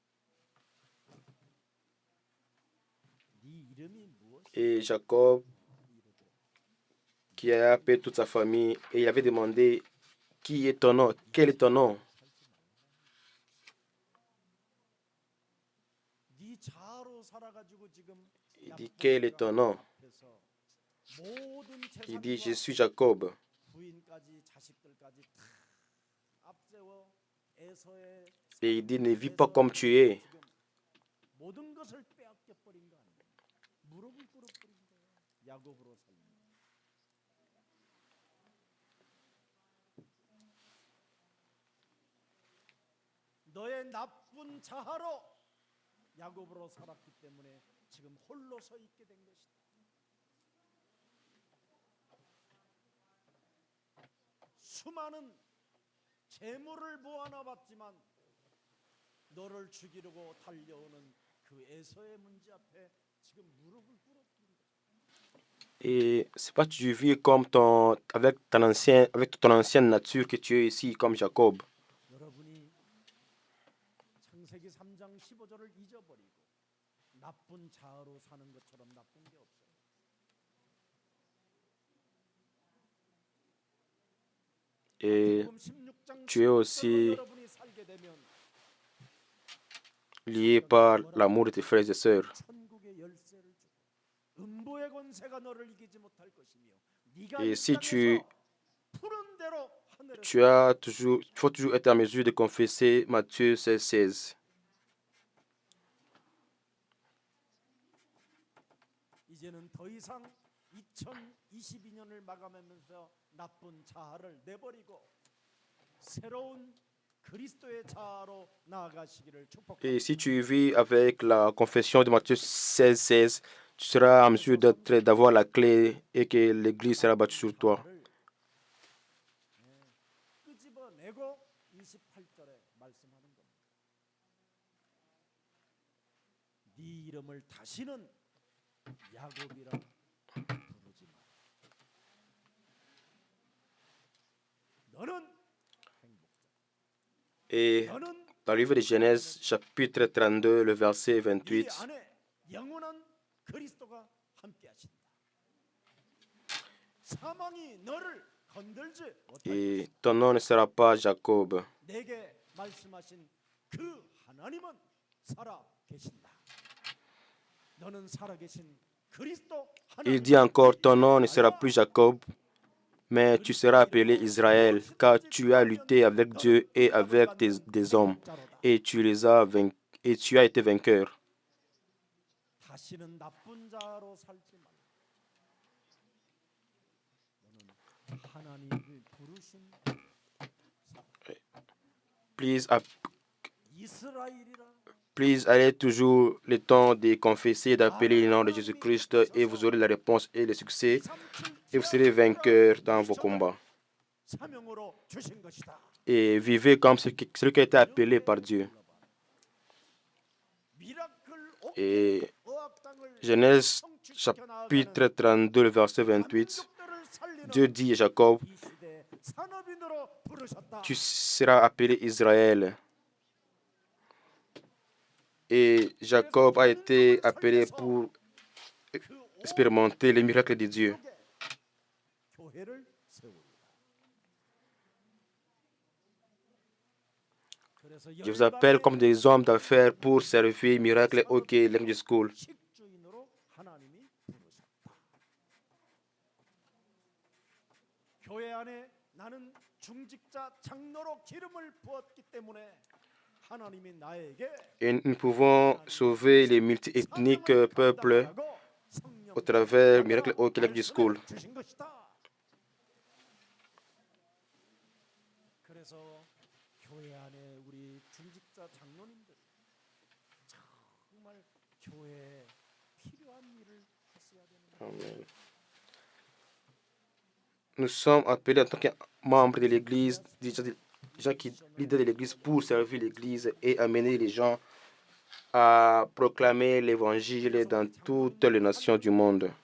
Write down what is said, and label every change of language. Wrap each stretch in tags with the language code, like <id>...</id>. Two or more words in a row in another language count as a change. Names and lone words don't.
<ko>네 이름이 무엇이냐?</ko> <fr>Et Jacob, qui a appelé toute sa famille, et il avait demandé, qui est ton nom? Quel est ton nom?</fr> <ko>네 자아로 살아가지고 지금</ko> <fr>Il dit, quel est ton nom?</fr> <ko>앞에서 모든</ko> <fr>Il dit, je</fr> <ko>재산과</ko> <fr>suis Jacob.</fr> <ko>부인까지 자식들까지 다 앞세워 에서의</ko> <fr>Et il dit, ne vis pas comme tu es.</fr> <ko>지금 모든 것을 빼앗겨 버린 거 아니에요? 무릎을 꿇어 버린 거예요. 야곱으로 살면. 너의 나쁜 자아로 야곱으로 살았기 때문에 지금 홀로 서 있게 된 것이다. 수많은 재물을 모아놔봤지만 너를 죽이려고 달려오는 그 에서의 문제 앞에 지금 무릎을 꿇었던 거죠.</ko> <fr>Et c'est pas tu vis comme avec ton ancienne nature que tu es ici, comme Jacob.</fr> <ko>여러분이 창세기 3장 15절을 잊어버리고 나쁜 자아로 사는 것처럼 나쁜 게 없어요.</ko> <fr>Et</fr> <ko>마태복음 16장</ko> <fr>tu es aussi</fr> <ko>16절로 여러분이 살게 되면</ko> <fr>lié par l'amour de tes frères et sœurs.</fr> <ko>천국의 열쇠를 주고 음부의 권세가 너를 이기지 못할 것이며 네가</ko> <fr>Et</fr> <ko>이</ko> <fr>si</fr> <ko>땅에서 푸른 대로 하늘에서</ko> <fr>il faut toujours être en mesure de confesser Matthieu 16.</fr> <ko>이제는 더 이상 2022년을 마감하면서 나쁜 자아를 내버리고 새로운 그리스도의 자아로 나아가시기를</ko> <fr>Et</fr> <ko>축복합니다.</ko> <fr>si tu vis avec la confession de Matthieu 16, tu seras en mesure d'avoir la clé et que l'Église sera battue sur toi.</fr> <ko>자아를 끄집어내고 28절에 말씀하는 겁니다. 네 이름을 다시는 야곱이라 부르지 마. 너는 행복자.</ko> <fr>Et</fr> <ko>너는</ko> <fr>dans le livre de Genèse, chapitre 32, le verset</fr> <ko>네</ko> <fr>28,</fr> <ko>안에 영원한 그리스도가 함께하신다. 사망이 너를 건들지 못할</ko> <fr>et ton nom ne sera pas Jacob.</fr> <ko>내게 말씀하신 그 하나님은 살아 계신다. 너는 살아 계신 그리스도</ko> <fr>Il</fr> <ko>하나님.</ko> <fr>dit encore, ton nom ne sera plus Jacob, mais tu seras appelé Israël, car tu as lutté avec Dieu et avec des hommes, et tu les as vaincus, et tu as été vainqueur.</fr> <ko>다시는 나쁜 자로 살지 말라. 하나님을 부르신</ko> <fr>Please,</fr> <ko>이스라엘이라</ko> <fr>please allez toujours le temps de confesser, d'appeler le nom de Jésus-Christ et vous aurez la réponse et le succès et vous serez vainqueur dans vos combats.</fr> <ko>사명으로 주신 것이다.</ko> <fr>Et vivez comme celui qui a été appelé par Dieu. Et Genèse chapitre 32, le verset 28, Dieu dit à Jacob, tu seras appelé Israël. Et Jacob a été appelé pour expérimenter les miracles de Dieu. Je vous appelle comme des hommes d'affaires pour servir Miracle OK Language School.</fr> <ko>교회 안에 나는 중직자 장로로 기름을 부었기 때문에 하나님이 나에게</ko> <fr>Et nous pouvons sauver les multiethniques peuples au travers Miracle OK Language School.</fr> <ko>그래서 교회 안에 우리 중직자 장로님들 정말 교회에 필요한 일을 하셔야 되는</ko> <fr>Amen. Nous sommes appelés en tant que membres de l'Église, des gens qui leaders de l'Église pour servir l'Église et amener les gens à proclamer l'Évangile dans toutes les nations du monde.</fr>